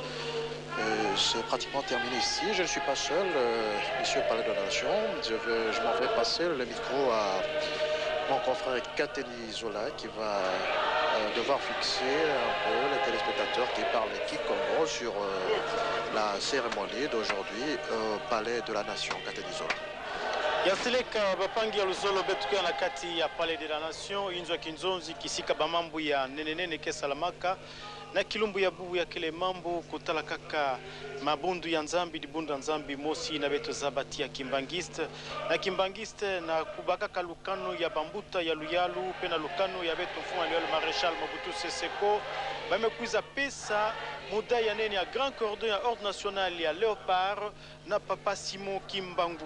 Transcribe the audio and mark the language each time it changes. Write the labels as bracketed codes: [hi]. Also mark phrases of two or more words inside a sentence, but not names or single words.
[fr] C'est pratiquement terminé ici. Je ne suis pas seul, monsieur Palais de la Nation. Je m'en vais passer le micro à mon confrère Kateni Zola qui va devoir fixer un peu les téléspectateurs qui parlent et qui Congo sur la cérémonie d'aujourd'hui au Palais de la Nation. Kateni Zola. [ktu] yasileka bapangi ya luzolo betukia na kati ya Palais de la Nation inzwa kinzonzi kisika bamambu ya nenenene kesalamaka na kilumbu ya bubu ya kile mambo kutala kaka mabundu ya nzambi dibunda nzambi mosi na beto zabati ya kimbangiste na kubaka kalukano ya bambuta ya luyalu pena lukano ya beto fuma ya maréchal Mobutu Sese Seko bamekuiza pesa muda ya nene ya Grand Cordon ya Ordre National ya Léopard na Papa Simon Kimbangu.